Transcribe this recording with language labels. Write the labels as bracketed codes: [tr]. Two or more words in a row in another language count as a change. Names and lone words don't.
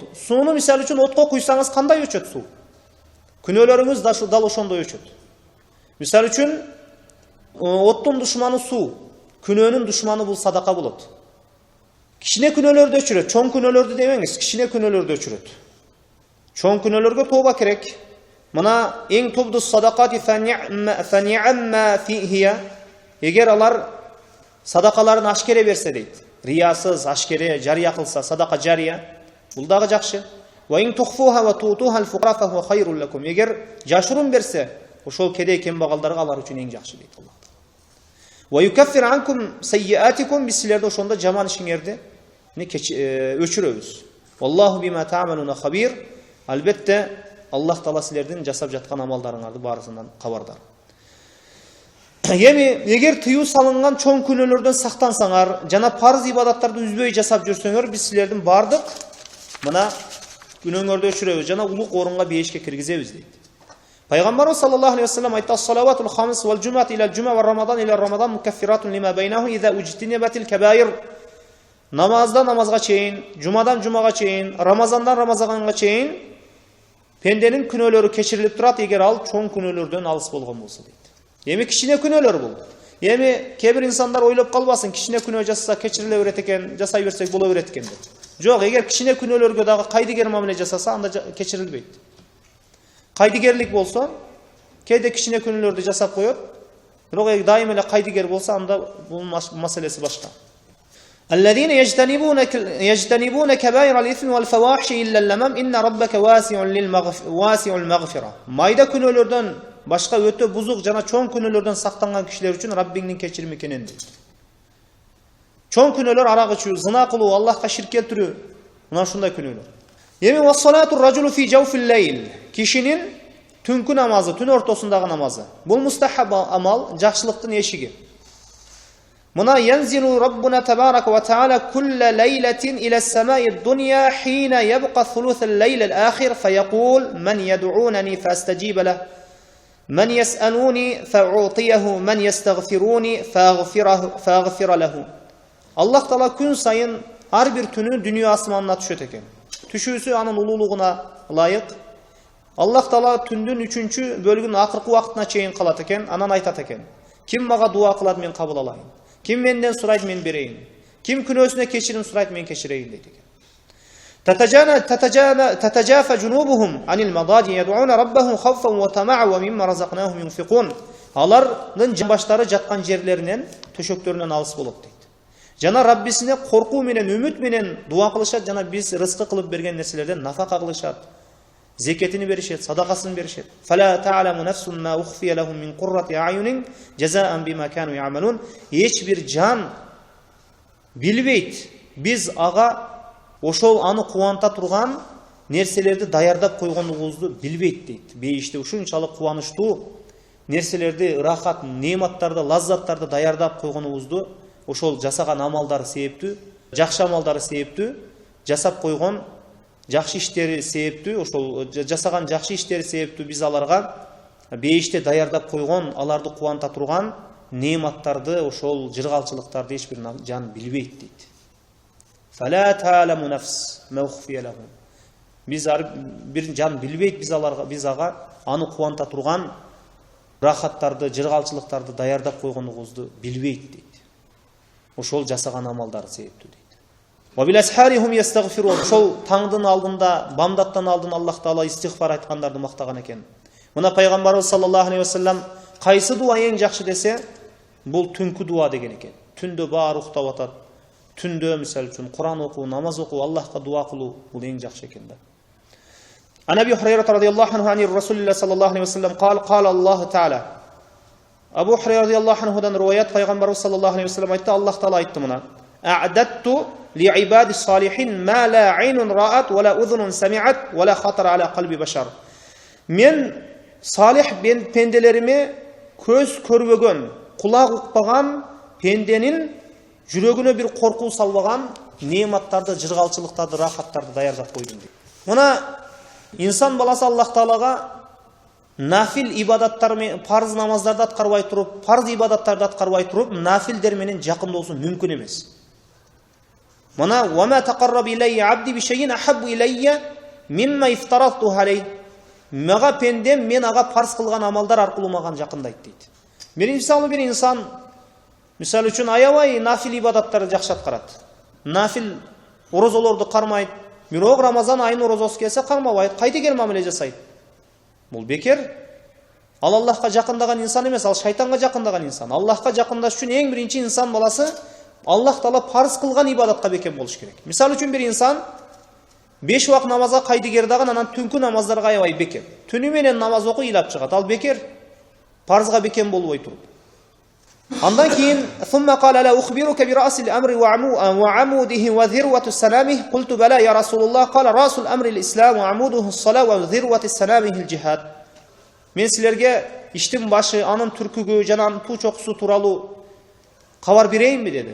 [ky] Сууну мисалы үчүн отко куйсаңыз кандай өчөт суу? Күнөөлөрүңүз дал ошондой өчөт. Мисалы үчүн оттун душманы суу, күнөөнүн душманы бул садака болот. Кичине күнөөлөрдү өчүрөт, чоң күнөөлөрдү демеңиз, кичине күнөөлөрдү өчүрөт. Чоң күнөөлөргө тооба керек. [ar] Мына إن تبدوا الصدقات فنعما هي. [ky] Эгер алар садакаларын ашкере берсе дейт. Риясыз, ашкере, жария кылса, садака жария. Бул дагы жакшы. [ar] وإن تخفوها وتؤتوها الفقراء فهو خير لكم. [ky] Эгер жашырын берсе, ошол кедей кембагалдарга алар үчүн эң жакшы дейт Аллах. [ar] ويكفر عنكم سيئاتكم, [ky] биз силерди ошондо жаман ишиңерди өчүрөбүз. [ar] والله بما تعملون خبير. [ky] Албетте Аллах Таала силердин жасап жаткан амалдарыңарды барысынан кабардар. Эми эгер тыюу салынган чоң күнөөлөрдөн сактансаңар, жана парыз ибадаттарды үзбөй жасап жүрсөңөр, биз силердин бардык мына күнөөңөрдү өчүрөбүз жана улук орунга бейишке киргизебиз дейт. Пайгамбарыбыз [ar] صلى الله عليه وسلم [ky] айтты: [ar] "الصلوات الخمس والجمعة إلى الجمعة ورمضان إلى رمضان مكفرات لما بينهن إذا اجتنبت الكبائر." [ky] Намаздан намазга чейин, жумадан жумага чейин, рамазандан рамазанга чейин пенденин күнөөлөрү кечирилип турат, эгер ал чоң күнөөлөрдөн алыс болгон болсо дейт. Эми кичине күнөөлөр бул. Эми кээ бир инсандар ойлоп калбасын, кичине күнөө жасаса кечириле берет экен, жасай берсек боло берет экен деп. Жок, эгер кичине күнөөлөргө дагы кайдыгер мамиле жасаса, анда кечирилбейт. Кайдыгерлик болсо, Кейде кичине күнөөлөрдү жасап коёт. Бирок дайым эле кайдыгер болсо, анда бул маселеси башка. [ar] الذين يجتنبون كبائر الإثم والفواحش إلا اللمم إن ربك واسع المغفرة. [ky] Майда күнөөлөрдөн башка өтө бузук жана чоң күнөөлөрдөн сактанган кишилер үчүн Раббиңдин кечирими экенин дейт. Чоң күнөөлөр арак ичүү, зына кылуу, Аллахка ширк келтирүү, мына ушундай күнөөлөр. [ar] Эми وصلاة الرجل في جوف الليل. [ky] Кишинин түнкү намазы, түн ортосундагы намазы. Бул мустахаб амал, жакшылыктын эшиги. [ar] Мына ينزل ربنا تبارك وتعالى كل ليلة إلى السماء الدنيا حين يبقى ثلث الليل الآخر فيقول من يدعوني فأستجيب له من يسألني فأعطيه من يستغفرني فأغفر له. [ky] Аллах Таала күн сайын ар бир түнү дүйнө асманына түшөт экен. Түшүүсү анын улуулугуна ылайык. Аллах Таала түндүн 3-чү бөлүгүнүн акыркы убактына чейин калат экен, анан айтат экен: Ким мага дуа кылат, мен кабыл алайын. Ким менден сурайт, мен берейин. Ким күнөөсүнө кечирим сурайт, мен кечирейин дейт экен. [ar] تتجافى جنوبهم عن المضاجع يدعون ربهم خوفا وطمعا ومما رزقناهم ينفقون. [ky] Алардын жамбаштары жаткан жерлеринен, төшөктөрүнөн алыс болот дейт. Жана Раббисине коркуу менен, үмүт менен дуа кылышат, жана биз рызкы кылып берген нерселерден нафака кылышат. Зекетини беришет, садакасын беришет. [ar] فَلَا تَعْلَمُ نَفْسٌ مَا أُخْفِيَ لَهُمْ مِنْ قُرَّةِ أَعْيُنٍ جَزَاءً بِمَا كَانُوا يَعْمَلُونَ. [ky] Эч бир жан билбейт. Биз ага ошол аны кубанта турган нерселерди даярдап койгонлугубузду билбейт дейт. Бейиште ушунчалык кубанычтуу нерселерди рахат, нематтарды, лаззаттарды даярдап койгонлугубузду ошол жасаган амалдары себептүү, жакшы амалдары себептүү, жасап койгон жакшы иштери себептүү, ошол жасаган жакшы иштери себептүү биз аларга бейиште даярдап койгон, аларды кубанта турган неаматтарды, ошол жыргалчылыктарды эч бир жан билбейт дейт. [ar] فلا تعلم نفس ما أخفي لهم. [ky] Биз бир жан билбейт биз ага аны кубанта турган рахаттарды, жыргалчылыктарды даярдап койгонубузду билбейт дейт. Ошол жасаган амалдары себептүү дейт. [ar] وَبِالْأَسْحَارِهُمْ يَسْتَغْفِرُونَ. [ky] Ошол таңдын алдында, бамдаттан алдын Аллах Таала истигфар айткандарды мактаган экен. Мына пайгамбарыбыз [ar] صلى الله عليه وسلم [ky] кайсы дуа эң жакшы десе, бул түнкү дуа деген экен. Түндө баары уктап атат. Түндө мисал үчүн Куран окуу, намаз окуу, Аллахка дуа кылуу бул эң жакшы экен да. [ar] عن أبي هريرة رضي الله عنه عن رسول الله صلى الله عليه وسلم قال الله تعالى. [ky] Абу Хурайра [ar] رضي الله عنه [ky] риwayat пайгамбарыбыз [ar] صلى الله عليه وسلم [ky] айтты, Аллах Таала айтты мына: [ar] "أعددت لعباد الصالحين ما لا عين رأت ولا أذن سمعت ولا خطر على قلب بشر." [ky] Мен салих пенделериме көз көрбөгөн, кулак укпаган пенденин жүрөгүнө бир коркуу салбаган неаматтарды, жыргалчылыктарды, рахаттарды даярдап койдум дейт. Мына инсан баласы Аллах Таалага нафил ибадаттар менен, парыз намаздарды аткарбай туруп, парыз ибадаттарды аткарбай туруп, нафилдер менен жакындоосу мүмкүн эмес. [ar] Мына وَمَا تَقَرَّبَ إِلَيَّ عَبْدِي بِشَيْءٍ أَحَبُّ إِلَيَّ مِمَّا افْتَرَضْتُهُ عَلَيْهِ. [ky] Мага пендем мен ага парыз кылган амалдар аркылуу маган жакындайт дейт. Мисалы бир инсан мисал үчүн аябай нафил ибадаттарды жакшы аткарат. Нафил орозолорду кармайт, бирок Рамазан айынын орозосу келсе кармабайт, кайдыгер мамиле жасайт. Бул бекер. Ал Аллахка жакындаган инсан эмес, ал шайтанга жакындаган инсан. Аллахка жакындаш үчүн эң биринчи инсан баласы Аллах Таала парыз кылган ибадатка бекем болуш керек. Мисал үчүн бир инсан 5 убак намазга кайдыгер даган, анан түнкү намаздарга аябай бекем. Түнү менен намаз окуй ыйлап чыгат. Ал бекер. Парызга бекем болбой туруп. Андан кийин [ar] ثم قال لا أخبرك برأس الأمر وعموده وذروة سلامه قلت بلى يا رسول الله قال رأس الأمر الإسلام وعموده الصلاة وذروة سلامه الجهاد. [ky] Мен силерге иштин башы, анын түркүгү жана анын туу чокусу тууралуу кабар берейинби деди.